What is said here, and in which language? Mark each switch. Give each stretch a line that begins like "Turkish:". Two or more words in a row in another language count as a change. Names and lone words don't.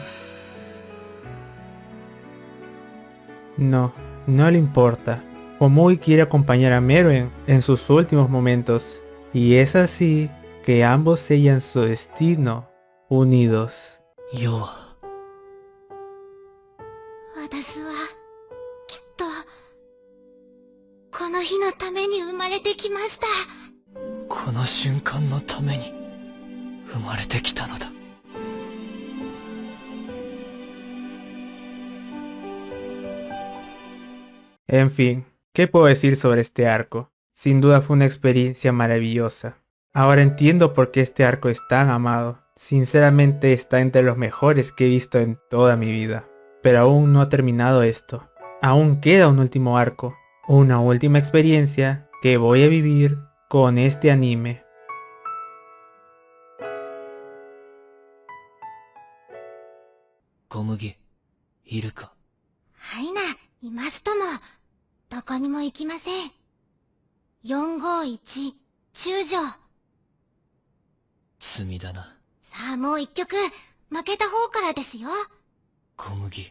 Spanish: No, no le importa. Komugi quiere acompañar a Meruem en sus últimos momentos, y es así que ambos sellan su destino unidos.
Japanese: 要は。私はきっとこの日のために生まれてきました。この瞬間のために生まれてきたのだ。
Spanish: En fin, ¿qué puedo decir sobre este arco? Sin duda fue una experiencia maravillosa. Ahora entiendo por qué este arco es tan amado. Sinceramente está entre los mejores que he visto en toda mi vida. Pero aún no ha terminado esto. Aún queda un último arco. Una última experiencia que voy a vivir con este anime. Komugi,
Japanese: いるか。はいな、いますとも。どこにも行きません。451中条。罪だな。さあもう一曲負けた方からですよ。小麦。